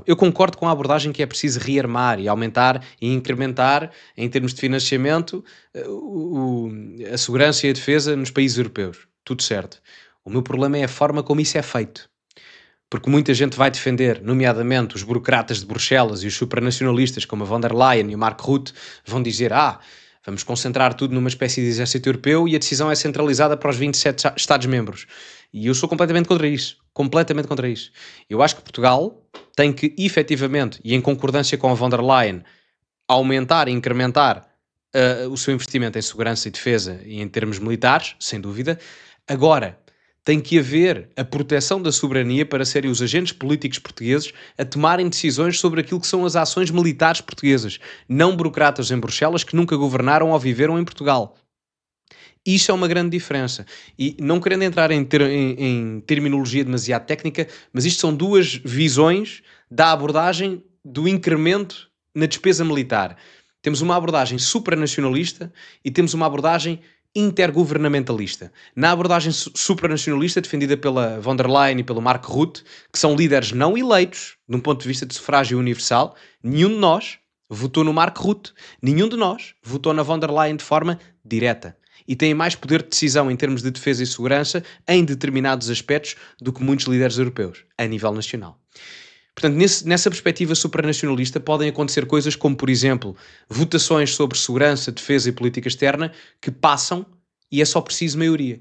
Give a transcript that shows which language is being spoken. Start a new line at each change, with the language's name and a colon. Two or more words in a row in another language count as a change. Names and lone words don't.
Portuguese: Eu concordo com a abordagem que é preciso rearmar e aumentar e incrementar, em termos de financiamento, a segurança e a defesa nos países europeus. Tudo certo. O meu problema é a forma como isso é feito. Porque muita gente vai defender, nomeadamente os burocratas de Bruxelas e os supranacionalistas como a von der Leyen e o Mark Rutte, vão dizer, vamos concentrar tudo numa espécie de exército europeu e a decisão é centralizada para os 27 Estados-membros. E eu sou completamente contra isso. Completamente contra isso. Eu acho que Portugal tem que, efetivamente, e em concordância com a von der Leyen, aumentar e incrementar o seu investimento em segurança e defesa e em termos militares, sem dúvida. Agora, tem que haver a proteção da soberania para serem os agentes políticos portugueses a tomarem decisões sobre aquilo que são as ações militares portuguesas, não burocratas em Bruxelas que nunca governaram ou viveram em Portugal. Isto é uma grande diferença. E não querendo entrar em terminologia demasiado técnica, mas isto são duas visões da abordagem do incremento na despesa militar. Temos uma abordagem supranacionalista e temos uma abordagem intergovernamentalista. Na abordagem supranacionalista, defendida pela von der Leyen e pelo Mark Rutte, que são líderes não eleitos, de um ponto de vista de sufrágio universal, nenhum de nós votou no Mark Rutte, nenhum de nós votou na von der Leyen de forma direta. E têm mais poder de decisão em termos de defesa e segurança em determinados aspectos do que muitos líderes europeus, a nível nacional. Portanto, nessa perspectiva supranacionalista podem acontecer coisas como, por exemplo, votações sobre segurança, defesa e política externa que passam e é só preciso maioria.